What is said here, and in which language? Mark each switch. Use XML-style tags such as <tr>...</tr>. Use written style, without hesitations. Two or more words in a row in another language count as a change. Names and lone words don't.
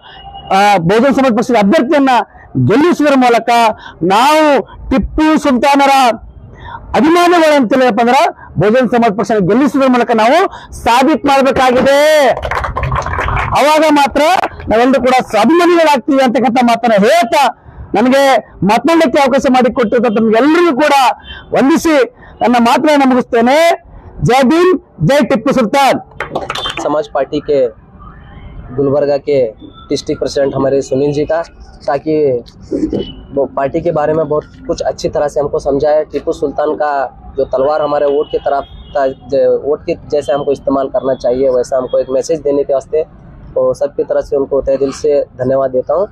<kn>ಅಭ್ಯರ್ಥಿಯನ್ನ ಗೆಲ್ಲಿಸುವುದರ ಮೂಲಕ ನಾವು ಟಿಪ್ಪು ಸುಲ್ತಾನರ ಅಭಿಮಾನಿಗಳು ಅಂತೇಳಪ್ಪ ಅಂದ್ರೆ ಬಹುಜನ್ ಸಮಾಜ ಪಕ್ಷ ಗೆಲ್ಲಿಸುವುದರ ಮೂಲಕ ನಾವು ಸಾಬೀತು ಮಾಡಬೇಕಾಗಿದೆ। ಅವಾಗ ಮಾತ್ರ ನಾವೆಲ್ಲರೂ ಕೂಡ ಸ್ವಾಭಿಮಾನಿಗಳಾಗ್ತೀವಿ ಅಂತಕ್ಕಂಥ ಮಾತನ್ನ ಹೇಳ್ತಾ ನನಗೆ ಮಾತನಾಡಲಿಕ್ಕೆ ಅವಕಾಶ ಮಾಡಿಕೊಟ್ಟಿದ್ದ ತಮಗೆಲ್ಲರಿಗೂ ಕೂಡ ವಂದಿಸಿ ನನ್ನ ಮಾತನ್ನ ಮುಗಿಸ್ತೇನೆ।</kn> <hi>जय भीम, जय टिप्पू सुल्तान। समाज पार्टी के गुलबर्गा के डिस्ट्रिक्ट प्रेसिडेंट हमारे सुनील जी का, ताकि वो पार्टी के बारे में बहुत कुछ अच्छी तरह से हमको समझाए। टिप्पू सुल्तान का जो तलवार हमारे वोट की तरफ था, वोट के जैसे हमको इस्तेमाल करना चाहिए, वैसा हमको एक मैसेज देने के वास्ते तो सबकी तरफ से उनको तहे दिल से धन्यवाद देता हूँ।</hi>